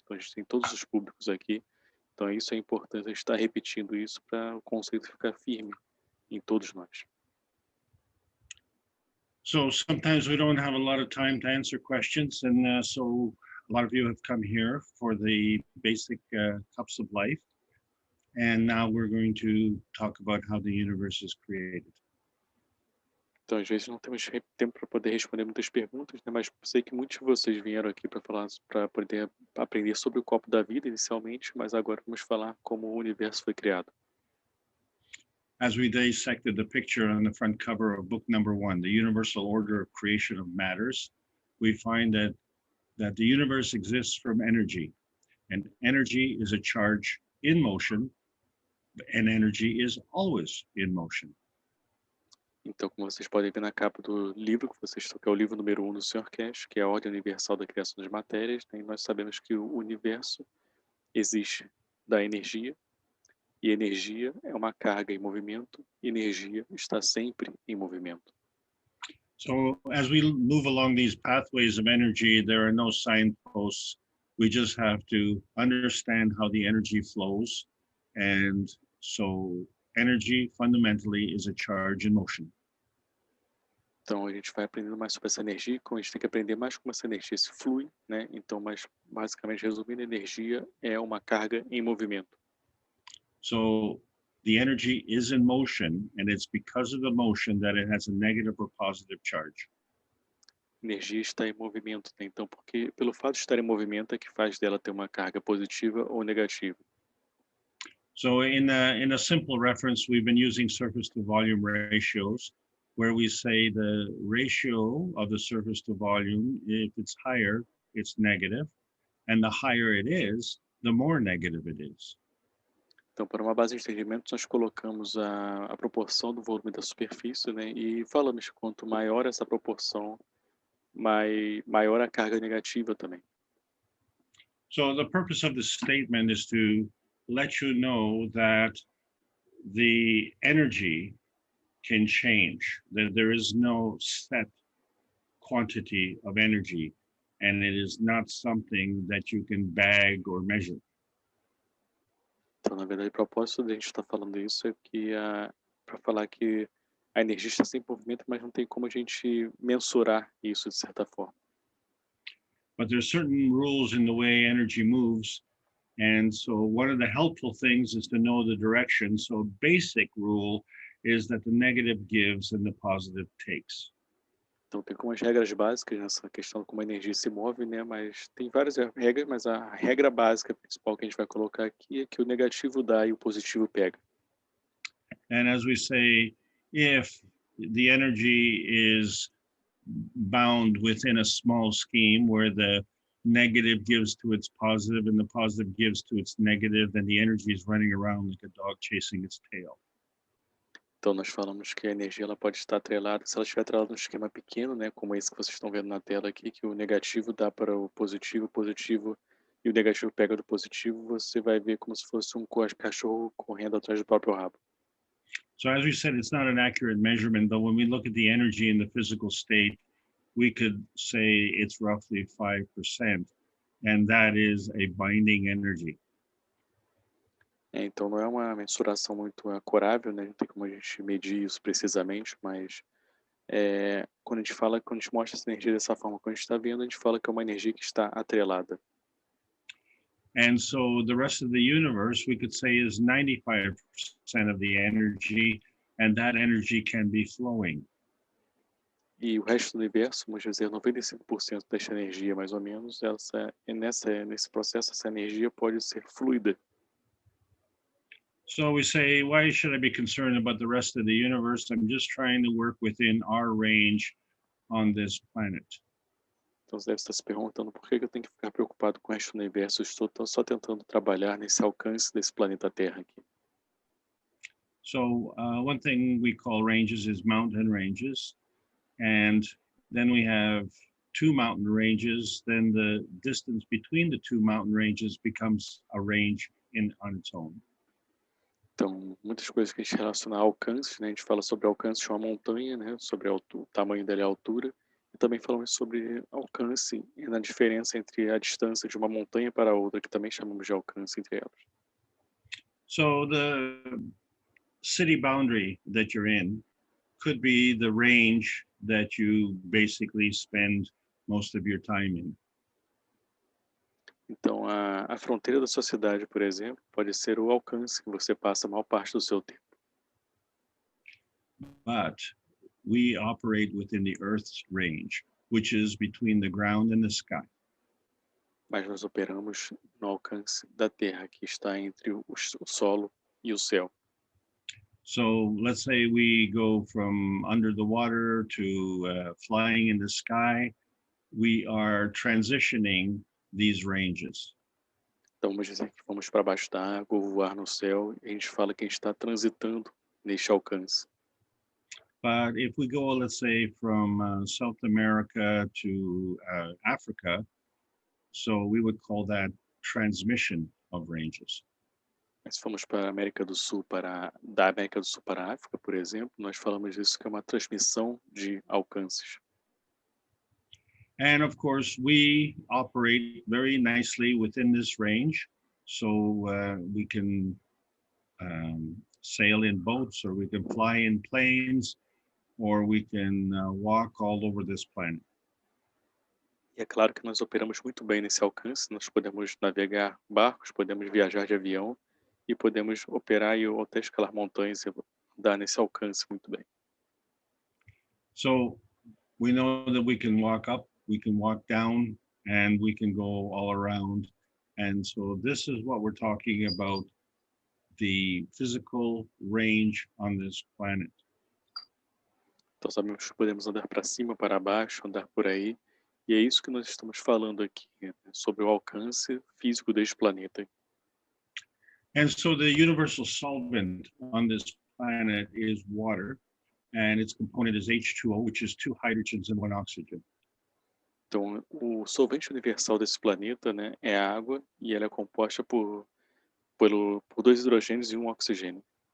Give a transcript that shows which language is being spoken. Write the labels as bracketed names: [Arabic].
[Portuguese] Então, a gente tem todos os públicos aqui. Então, isso é importante, a gente estar repetindo isso para o conceito ficar firme em todos nós. [English] So sometimes we don't have a lot of time to answer questions, and so a lot of you have come here for the basic cups of life. And now we're going to talk about how the universe is created. [Portuguese] Então, às vezes não temos tempo para poder responder muitas perguntas, né? Mas sei que muitos de vocês vieram aqui para falar, para poder aprender sobre o copo da vida inicialmente, mas agora vamos falar como o universo foi criado. [English] As we dissected the picture on the front cover of book number 1, The Universal Order of Creation of Matters, we find that the universe exists from energy, and energy is a charge in motion, and energy is always in motion. [Portuguese] Então, como vocês podem ver na capa do livro, que é o livro número 1 do Sr. Keshe, que é a Ordem Universal da Criação das Matérias, né? E nós sabemos que o universo existe da energia, e energia é uma carga em movimento, e energia está sempre em movimento. [English] So as we move along these pathways of energy, there are no signposts. We just have to understand how the energy flows. And so energy fundamentally is a charge in motion. [Portuguese] Então, a gente vai aprendendo mais sobre essa energia, como a gente tem que aprender mais como essa energia se flui, né? Então, mas basicamente, resumindo, energia é uma carga em movimento. [English] So the energy is in motion, and it's because of the motion that it has a negative or positive charge. [Portuguese] Energia está em movimento, né? Então, porque pelo fato de estar em movimento é que faz dela ter uma carga positiva ou negativa. [English] So in a simple reference, we've been using surface to volume ratios, where we say the ratio of the surface to volume, if it's higher, it's negative, and the higher it is, the more negative it is. [Portuguese] Então, para uma base de entendimento, nós colocamos a proporção do volume da superfície, né? E falamos que quanto maior essa proporção, maior a carga negativa também. [English] So the purpose of this statement is to let you know that the energy can change. There is no set quantity of energy, and it is not something that you can bag or measure. [Portuguese] Então, na verdade, o propósito de a gente estar falando isso é que para falar que a energia está sempre em movimento, mas não tem como a gente mensurar isso de certa forma. [English] But there's certain rules in the way energy moves. And so one of the helpful things is to know the direction. So basic rule is that the negative gives and the positive takes. [Portuguese] Então, tem como as regras básicas nessa questão de como a energia se move, né? Mas tem várias regras, mas a regra básica principal que a gente vai colocar aqui é que o negativo dá e o positivo pega. [English] And as we say, if the energy is bound within a small scheme where the negative gives to its positive and the positive gives to its negative, then the energy is running around like a dog chasing its tail. [Portuguese] Então, nós falamos que a energia ela pode estar atrelada, se ela estiver atrelada num esquema pequeno, né, como esse que vocês estão vendo na tela aqui, que o negativo dá para o positivo e o negativo pega do positivo, você vai ver como se fosse um cachorro correndo atrás do próprio rabo. [English] So as we said, it's not an accurate measurement, but when we look at the energy in the physical state, we could say it's roughly 5%, and that is a binding energy. [Portuguese] Então, não é uma mensuração muito acurável, né? Não tem como a gente medir isso precisamente, mas quando a gente mostra essa energia dessa forma, quando a gente está vendo, a gente fala que é uma energia que está atrelada. [English] And so the rest of the universe, we could say, is 95% of the energy, and that energy can be flowing. [Portuguese] E o resto do universo, vamos dizer, 95% dessa energia, mais ou menos, nesse processo, essa energia pode ser fluida. [English] So we say, why should I be concerned about the rest of the universe? I'm just trying to work within our range on this planet. [Portuguese] Então você deve estar se perguntando por que eu tenho que ficar preocupado com o resto do universo. Eu estou só tentando trabalhar nesse alcance desse planeta Terra aqui. [English] So one thing we call ranges is mountain ranges. And then we have two mountain ranges. Then the distance between the two mountain ranges becomes a range on its own. [Portuguese] Então, muitas coisas que a gente relaciona a alcances, né? A gente fala sobre alcance de uma montanha, né? Sobre o tamanho dela e a altura. E também falamos sobre alcance e na diferença entre a distância de uma montanha para a outra, que também chamamos de alcance entre elas. [English] So the city boundary that you're in could be the range that you basically spend most of your time in. [Portuguese] Então, a fronteira da sociedade, por exemplo, pode ser o alcance que você passa a maior parte do seu tempo. [English] But we operate within the Earth's range, which is between the ground and the sky. [Portuguese] Mas nós operamos no alcance da Terra, que está entre o solo e o céu. [English] So let's say we go from under the water to flying in the sky. We are transitioning these ranges. [Portuguese] Então, vamos dizer que vamos para baixo da água ou voar no céu, e a gente fala que a gente está transitando neste alcance. [English] But if we go, let's say, from South America to Africa, so we would call that transmission of ranges. [Portuguese] Mas se formos para a América do Sul, da América do Sul para a África, por exemplo, nós falamos disso que é uma transmissão de alcances. [English] And of course, we operate very nicely within this range. So we can sail in boats, or we can fly in planes, or we can walk all over this planet. [Portuguese] E é claro que nós operamos muito bem nesse alcance. Nós podemos navegar barcos, podemos viajar de avião e podemos operar e até escalar montanhas e andar nesse alcance muito bem. [English] So we know that we can walk up, we can walk down, and we can go all around. And so this is what we're talking about, the physical range on this planet. [Portuguese] Então sabemos que podemos andar para cima, para baixo, andar por aí. E é isso que nós estamos falando aqui, né? Sobre o alcance físico deste planeta. [English] And so the universal solvent on this planet is water, and its component is H2O, which is 2 hydrogens and 1 oxygen. [Portuguese] Então, o solvente universal desse planeta, né, é a água, e ela é composta por 2 hidrogênios e 1 oxigênio.